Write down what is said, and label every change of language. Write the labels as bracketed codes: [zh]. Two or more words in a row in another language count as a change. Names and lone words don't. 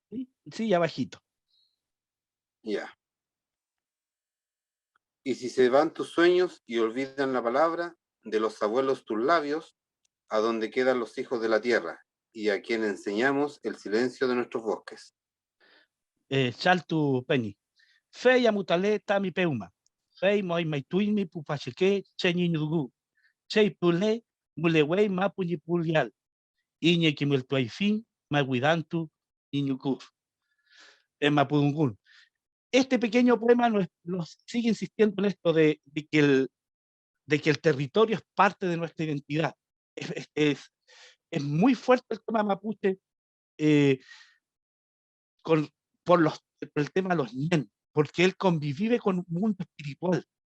[es] Sí, sí, abajito. Ya. Y si se van tus sueños y olvidan la palabra de los abuelos tus labios, a donde quedan los hijos de la tierra, y a quien enseñamos el silencio de nuestros bosques. [arn] Chaltu Penny. Fei amutale tami peuma. Fei moi maituimi pupacheque cheñi nugu. Chei pule mulewei mapuñi pulial. Iñe kimiltuaifin maguidantu iñuku. [es] En Mapudungún. Este pequeño poema nos sigue insistiendo en esto de que el territorio es parte de nuestra identidad. Es muy fuerte el tema mapuche eh, con, por el tema de los ñen, porque él convive con un mundo espiritual.